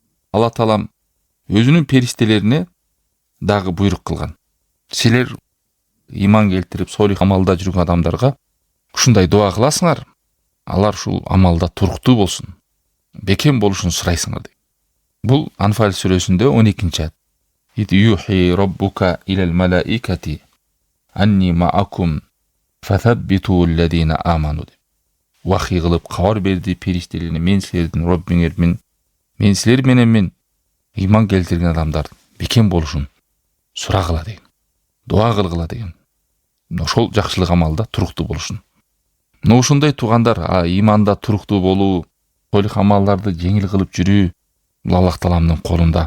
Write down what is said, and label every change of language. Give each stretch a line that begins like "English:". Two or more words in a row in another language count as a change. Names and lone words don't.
Kyrgyz: Алла Таалам өзүнүн периштелерине дагы буйрук кылган. Силер иман келтирип солих амалда жүргөн адамдарга ушундай дуа кыласыңар, алар ушул амалда туруктуу болсун, бекем болушун сурайсыңар дейт. Бул Анфал сүрөсүндө 12-чи аят.
Arabic: إذ يوحي ربك إلى الملائكة أني معكم فثبتوا الذين آمنوا деп.
Kyrgyz: Вахий кылып кабар берди периштелерине, мен силердин Роббиңермин, мен силер менен иман келтирген адамдар бекем болушун сурагыла деген. Дуа кылгыла деген. Ошол жакшылык амалда туруктуу болушун. Ушундай туугандар, иманда туруктуу болуу, солих амалдарды жеңил кылып жүрүү, бул Аллах Тааламдын колунда.